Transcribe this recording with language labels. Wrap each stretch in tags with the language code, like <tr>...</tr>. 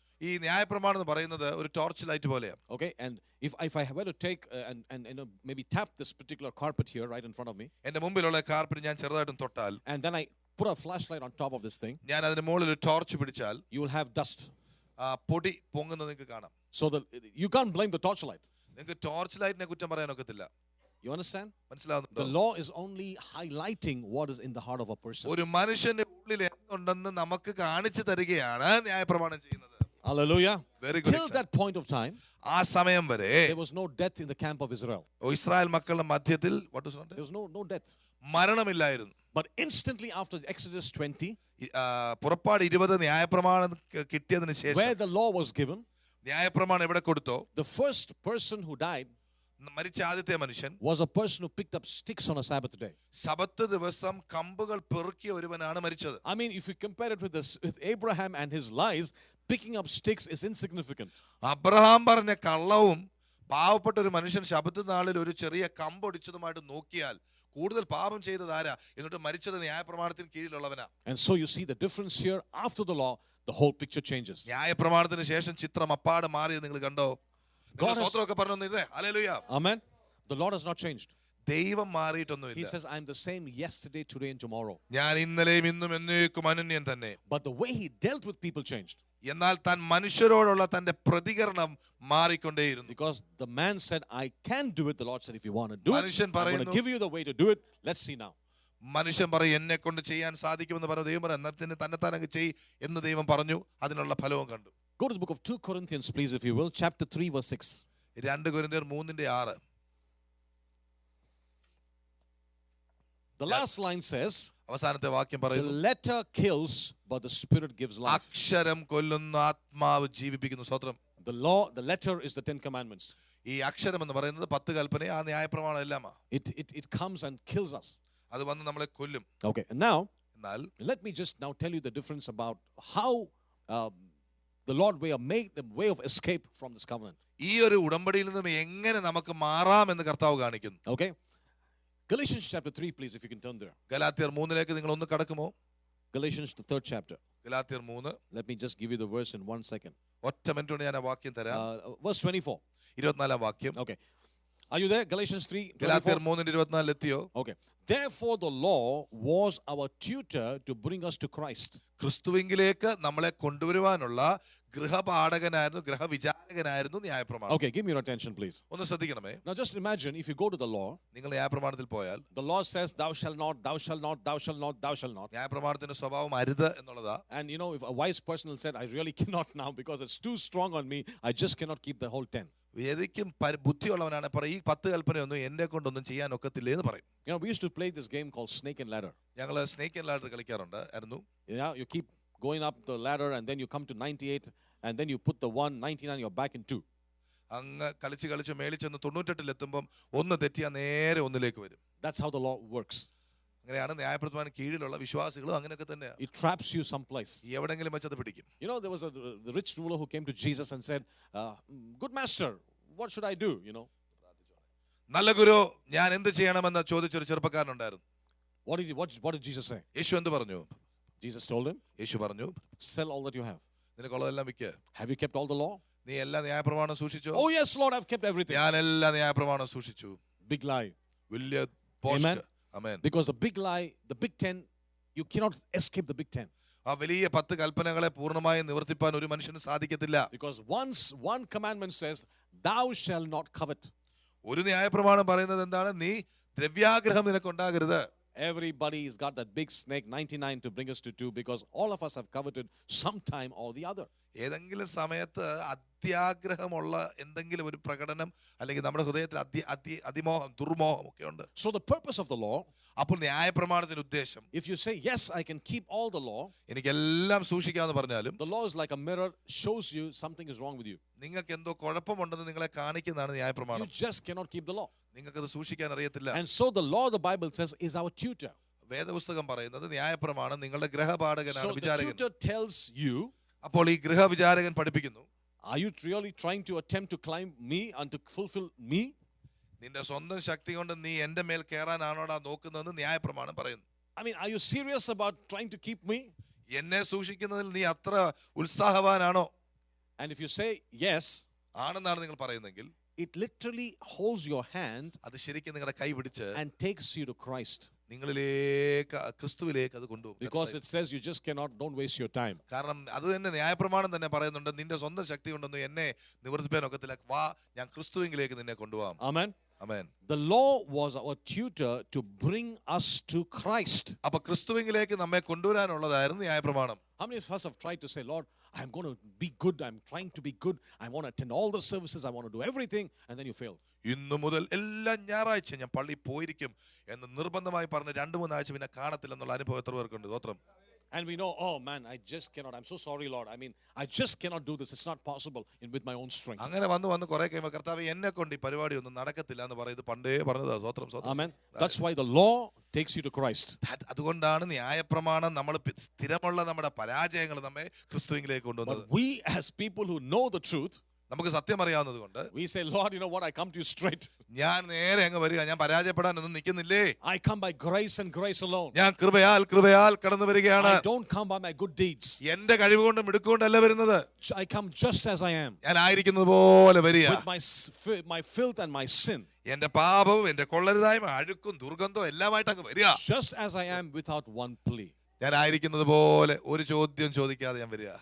<ml>ഈ ന്യായപ്രമാണം എന്ന് പറയുന്നത് ഒരു ടോർച്ച് ലൈറ്റ് പോലെയാണ്.</ml> <en>Okay, and if I were to take and you know, maybe tap this particular carpet here right in front of me,</en> <ml>എന്റെ മുമ്പിലുള്ള കാർപ്പറ്റ് ഞാൻ ചെറുതായിട്ടും തൊട്ടാൽ,</ml> <en>and then I put a flashlight on top of this thing,</en> <ml>ഞാൻ അതിന് മുകളിൽ ഒരു torch പിടിച്ചാൽ</ml> <en>you will have dust.</en> <ml>പൊടി പൊങ്ങുന്നത് നിങ്ങൾക്ക് കാണാം.</ml> <en>So you can't blame the torchlight.</en> <ml>നിങ്ങൾക്ക് ടോർച്ച് ലൈറ്റിനെ കുറ്റം പറയാൻ ഒക്കത്തില്ല.</ml> <en>You understand?</en> <ml>മനസ്സിലാവുന്നുണ്ടോ?</ml> <en>The law is only highlighting what is in the heart of a person.</en> <ml>ഒരു മനുഷ്യന്റെ ഉള്ളിൽ എന്തുണ്ടെന്ന് നമുക്ക് കാണിച്ചു തരികയാണ് ന്യായപ്രമാണം ചെയ്യുന്നത്.</ml> <en>Hallelujah. Very good. Till that point of time,</en> <ml>ആ സമയം വരെ</ml> <en>there was no death in the camp of Israel.</en> <ml>Israel മക്കളുടെ മധ്യത്തിൽ</ml> <en>There was no death.</en> <ml>മരണമില്ലായിരുന്നു.</ml> <en>But instantly after Exodus 20,</en> <ml>പുറപ്പാട് 20 ന്യായപ്രമാണം കിട്ടിയതിന്</ml> <en>where</en> <ml>ശേഷം,</ml> <en>the law was given,</en> <ml>ന്യായപ്രമാണം എവിടെ കൊടുത്തോ,</ml> <en>the first person who died</en> <ml>മരിച്ച ആദ്യത്തെ മനുഷ്യൻ</ml> <en>was a person who picked up sticks on a Sabbath day.</en> <ml>Sabbath ദിവസം കമ്പുകൾ പെറുക്കിയ ഒരുവനാണ് മരിച്ചത്.</ml> <en>I mean, if you compare it with Abraham and his lies, picking up sticks is insignificant.</en> <ml>Abraham പറഞ്ഞ കള്ളവും പാവപ്പെട്ട ഒരു മനുഷ്യൻ ശബത്ത് നാളിൽ ഒരു ചെറിയ കമ്പൊടിച്ചതുമായിട്ട് നോക്കിയാൽ കൂടുതൽ പാപം ചെയ്തത് ആരാ? എന്നിട്ട് മരിച്ചത് ന്യായപ്രമാണത്തിന് കീഴിലുള്ളവനാ.</ml> <en>And so you see the difference here. After the law, the whole picture changes.</en> <ml>ന്യായപ്രമാണത്തിന് ശേഷം ചിത്രം അപ്പാടെ മാറിയത് നിങ്ങൾ കണ്ടോ? സ്വതന്ത്രമൊക്കെ പറഞ്ഞു. Hallelujah.</ml> <en>Amen. The Lord has not changed.</en> <ml>ദൈവം മാറിയിട്ടൊന്നുമില്ല.</ml> <en>He says, "I am the same yesterday, today and tomorrow."</en> <ml>ഞാൻ ഇന്നലെയും ഇന്നും എന്നേക്കും അനന്യൻ തന്നെ.</ml> <en>But the way he dealt with people changed.</en> <ml>എന്നാൽ താൻ മനുഷ്യരോടുള്ള തന്റെ പ്രതികരണം മാറിക്കൊണ്ടേയിരുന്നു.</ml> <en>Because the man said, I can do it. The Lord said, if you want to do it,</en> <ml>മനുഷ്യൻ</ml> <en>I'm going to</en> <ml>പറയുന്നു,</ml> <en>give you the way to do it. Let's see now.</en> <ml>മനുഷ്യൻ പറയും എന്നെ കൊണ്ട് ചെയ്യാൻ സാധിക്കുമെന്ന് പറഞ്ഞു. ദൈവം പറഞ്ഞു, എന്നാൽ തന്നെ താനങ്ങ് ചെയ് എന്ന് ദൈവം പറഞ്ഞു. അതിനുള്ള ഫലവും കണ്ടു.</ml> <en>Go to the book of 2 Corinthians, please, if you will, chapter 3, verse 6.</en> <ml>2 കൊരിന്ത്യർ 3:6.</ml> <en>The last line says,</en> <ml>അവസാനത്തെ വാക്യം</ml> <en>the</en> <ml>പറയുന്നു,</ml> <en>letter kills, but the spirit gives life.</en> <ml>അക്ഷരം കൊല്ലുന്നു, ആത്മാവ് ജീവിപ്പിക്കുന്നു. സ്തോത്രം.</ml> <en>The letter is the 10 commandments.</en> <ml>ഈ അക്ഷരം എന്ന് പറയുന്നത് 10 കൽപ്പന, ആ ന്യായപ്രമാണം എല്ലാമാ.</ml> <en>It comes and kills us.</en> <ml>അത് വന്ന് നമ്മളെ കൊല്ലും.</ml> <en>Okay, and now,</en> <ml>എന്നാൽ</ml> <en>let me just now tell you the difference about how the Lord made the way of escape from this covenant.</en> <ml>ഈ ഒരു ഉടമ്പടിയിൽ നിന്നും എങ്ങനെ നമുക്ക് മാറാമെന്ന് കർത്താവ് കാണിക്കുന്നു.</ml> <en>Okay, Galatians chapter 3, please, if you can turn there.</en> <ml>ഗലാത്യർ 3-ലേക്ക് നിങ്ങൾ ഒന്ന് കടക്കുമോ?</ml> <en>Galatians, the 3rd chapter.</en> <ml>ഗലാത്യർ 3.</ml> <en>Let me just give you the verse in 1 second.</en> <ml>ഒറ്റ മിനിറ്റ് കൊണ്ട് ഞാൻ ആ വാക്യം തരാം.</ml> <en>Verse 24.</en> <ml>24-ാം വാക്യം.</ml> <en>Okay, are you there? Galatians 3, 24.</en> <ml>ഗലാത്യർ 3:24 എത്തിയോ?</ml> <en>Okay, therefore the law was our tutor to bring us to Christ.</en> <ml>ക്രിസ്തുവിലേക്ക് നമ്മളെ കൊണ്ടുവരുവാനുള്ള ഗൃഹപാഠകനായിരുന്നു, ഗൃഹവിചാരകനായിരുന്നു ന്യായപ്രമാണം.</ml> <en>Okay, give me your attention, please.</en> <ml>ഒന്ന് ശ്രദ്ധിക്കണമേ.</ml> <en>Now just imagine if you go to the law,</en> <ml>നിങ്ങൾ ന്യായപ്രമാണത്തിൽ പോയാൽ</ml> <en>the law says thou shalt not, thou shalt not, thou shalt not, thou shalt not.</en> <ml>ന്യായപ്രമാണത്തിന്റെ സ്വഭാവം അരുത് എന്നുള്ളതാ.</ml> <en>And you know, if a wise person said, I really cannot now because it's too strong on me, I just cannot keep the whole 10.</en> <ml>വേദിക്കും ബുദ്ധിയുള്ളവനാണ് പറയും, ഈ 10 കൽപ്പനയൊന്നും എന്നെ കൊണ്ടൊന്നും ചെയ്യാൻ ഒക്കത്തില്ലേ എന്ന് പറയും.</ml> <en>You know, we used to play this game called snake and ladder.</en> <ml>ഞങ്ങൾ snake and ladder കളിക്കാറുണ്ട് ആയിരുന്നു.</ml> <en>Yeah, you keep going up the ladder and then you come to 98 and then you put the 199, you're back in 2.</en> <ml>അങ്ങ് കളിച്ച് മേളിൽ ചെന്ന് 98-ൽ എത്തുമ്പം ഒന്ന് തെറ്റിയാൽ നേരെ ഒന്നിലേക്ക് വരും.</ml> <en>That's how the law works.</en> <ml>അങ്ങനെയാണ് ന്യായപ്രമാണത്തിന് കീഴിലുള്ള വിശ്വാസികളും അങ്ങനെയൊക്കെ തന്നെയാണ്.</ml> <en>It traps you someplace.</en> <ml>എവിടെങ്കിലും വെച്ചത് പിടിക്കും.</ml> <en>You know, there was the rich ruler who came to Jesus and said, good master, what should I do? You know,</en> <ml>നല്ല ഗുരു, ഞാൻ എന്ത് ചെയ്യണമെന്ന് ചോദിച്ചൊരു ചെറുപ്പക്കാരനുണ്ടായിരുന്നു.</ml> <en>what did Jesus say?</en> <ml>യേശു എന്ത് പറഞ്ഞു?</ml> <en>Jesus told him,</en> <ml>യേശു പറഞ്ഞു,</ml> <en>sell all that you have.</en> <ml>നിനക്കുള്ളതെല്ലാം വിൽക്ക്.</ml> <en>Have you kept all the law?</en> <ml>നീ എല്ലാ ന്യായപ്രമാണം സൂക്ഷിച്ചോ?</ml> <en>Oh yes, Lord, I've kept everything.</en> <ml>ഞാൻ എല്ലാ ന്യായപ്രമാണം സൂക്ഷിച്ചു.</ml> <en>Big lie.</en> <ml>വലിയ</ml> <en>Amen.</en> <ml>Amen.</ml> <en>Because the big lie, the big 10, you cannot escape the big 10.</en> <ml>ആ വലിയ 10 കൽപ്പനകളെ പൂർണ്ണമായി നിവർത്തിപ്പാൻ ഒരു മനുഷ്യന് സാധിക്കത്തില്ല.</ml> <en>Because once one commandment says, thou shalt not covet.</en> <ml>ഒരു ന്യായപ്രമാണം പറയുന്നത് എന്താണ്? നീ ദ്രവ്യാഗ്രഹം നിനക്കുണ്ടാകരുത്.</ml> <en>Everybody's got that big snake 99 to bring us to 2 because all of us have coveted sometime or the other.</en> <ml>ഏതെങ്കിലും സമയത്ത് അത്യാഗ്രഹമുള്ള എന്തെങ്കിലും ഒരു പ്രകടനം അല്ലെങ്കിൽ നമ്മുടെ ഹൃദയത്തിൽ അതിമോഹം ദുർമോഹം ഒക്കെ ഉണ്ട്.</ml> <en>So the purpose of the law,</en> <ml>അപ്പോൾ ന്യായപ്രമാണത്തിന്റെ ഉദ്ദേശം,</ml> <en>if you say yes, I can keep all the law,</en> <ml>എനിക്കെല്ലാം സൂക്ഷിക്കാമെന്ന് പറഞ്ഞാലും</ml> <en>the law is like a mirror, shows you something is wrong with you.</en> <ml>നിങ്ങൾക്ക് എന്തോ കുഴപ്പമുണ്ടെന്ന് നിങ്ങളെ കാണിക്കുന്നതാണ്</ml> <en>You</en> <ml>ന്യായപ്രമാണം.</ml> <en>just cannot keep the law.</en> <ml>നിങ്ങൾക്കത് സൂക്ഷിക്കാൻ അറിയത്തില്ല.</ml> <en>And so the law, the Bible says, is our tutor.</en> <ml>വേദപുസ്തകം പറയുന്നത് ന്യായപ്രമാണം നിങ്ങളുടെ ഗൃഹപാഠകനാണ്,</ml> <en>So the</en> <ml>വിചാരകൻ.</ml> <en>tutor tells you,</en> <ml>അപ്പോൾ ഈ ഗൃഹവിചാരകൻ പഠിപ്പിക്കുന്നു,</ml> <en>are you really trying to attempt to climb me and to fulfill me?</en> <ml>നിന്റെ സ്വന്തം ശക്തി കൊണ്ട് നീ എന്റെ മേൽ കയറാനാണോടാ നോക്കുന്നതെന്ന് ന്യായപ്രമാണം പറയുന്നു.</ml> <en>I mean, are you serious about trying to keep me?</en> <ml>എന്നെ സൂക്ഷിക്കുന്നതിൽ നീ അത്ര ഉത്സാഹവാനാണോ?</ml> <en>And if you say yes,</en> <ml>ആണെന്നാണ് നിങ്ങൾ പറയുന്നെങ്കിൽ</ml> <en>it literally holds your hand</en> <ml>അത് ശരിക്കും നിങ്ങളുടെ കൈ പിടിച്ച്</ml> <en>and takes you to Christ.</en> <ml>നിങ്ങളിലേക്ക് ക്രിസ്തുവിലേക്ക് അത് കൊണ്ടുപോകും.</ml> <en>Because it says you just cannot, don't waste your time.</en> <ml>കാരണം അത് തന്നെ ന്യായപ്രമാണം തന്നെ പറയുന്നുണ്ട്, നിന്റെ സ്വന്തം ശക്തി കൊണ്ടൊന്നും എന്നെ നിവർത്തിപ്പാൻ ഒക്കത്തില്ല, വാ ഞാൻ ക്രിസ്തുവിലേക്ക് നിന്നെ കൊണ്ടുപോകാം.</ml> <en>Amen.</en> <ml>Amen.</ml> <en>The law was our tutor to bring us to Christ.</en> <ml>അപ്പൊ ക്രിസ്തുവിലേക്ക് നമ്മെ കൊണ്ടുവരാനുള്ളതായിരുന്നു ന്യായപ്രമാണം.</ml> <en>How many of us have tried to say, Lord, I'm going to be good, I'm trying to be good, I want to attend all the services, I want to do everything, and then you fail?</en> <ml>ഇന്നു മുതൽ എല്ലാ ഞായറാഴ്ച ഞാൻ പള്ളിയിൽ പോയിരിക്കും എന്ന് നിർബന്ധമായി പറഞ്ഞ് 2-3 ആഴ്ച പിന്നെ കാണത്തില്ലെന്നുള്ള അനുഭവം എത്ര പേർക്കുണ്ട്? സ്തോത്രം.</ml> <en>And we know, oh man, I just cannot, I'm so sorry, Lord, I mean, I just cannot do this, it's not possible with my own strength.</en> <ml>അങ്ങനെ വന്ന് കുറെ കഴിയുമ്പോൾ കർത്താവേ എന്നെ കൊണ്ട് ഈ പരിപാടി ഒന്നും നടക്കത്തില്ല എന്ന് പറയുന്നത് പണ്ടേ പറഞ്ഞതാ. സ്തോത്രം, സ്തോത്രം.</ml> <en>Amen. That's why the law takes you to Christ.</en> <ml>അതുകൊണ്ടാണ് ന്യായപ്രമാണം നമ്മൾ സ്ഥിരമുള്ള നമ്മുടെ പരാജയങ്ങൾ നമ്മെ ക്രിസ്തുവിലേക്ക് കൊണ്ടുവന്നത്.</ml> <en>But we as people who know the truth,</en> <ml>നമുക്ക് സത്യം അറിയാവുന്നത് കൊണ്ട്</ml> <en>we say, Lord, you know what, I come to you straight.</en> <ml>ഞാൻ നേരെ അങ്ങ് വരിക, ഞാൻ പരാജയപ്പെടാനൊന്നും നിൽക്കുന്നില്ലേ,</ml> <en>I come by grace and grace alone.</en> <ml>ഞാൻ കൃപയാൽ കടന്നു വരികയാണ്.</ml> <en>I don't come by my good deeds.</en> <ml>എന്റെ കഴിവ് കൊണ്ടും മിടുക്കൊണ്ടല്ല വരുന്നത്,</ml> <en>I come just as I am,</en> <ml>ഞാൻ ആയിരിക്കുന്നത് പോലെ വരിക.</ml> <en>with my filth and my sin,</en> <ml>എന്റെ പാപവും എന്റെ കൊള്ളരുതായ്മ അഴുക്കും ദുർഗന്ധവും എല്ലാമായിട്ട് അങ്ങ് വരിക.</ml> <en>just as I am without one plea.</en> <ml>ഞാൻ ആയിരിക്കുന്നത് പോലെ ഒരു ചോദ്യം ചോദിക്കാതെ ഞാൻ വരിക.</ml>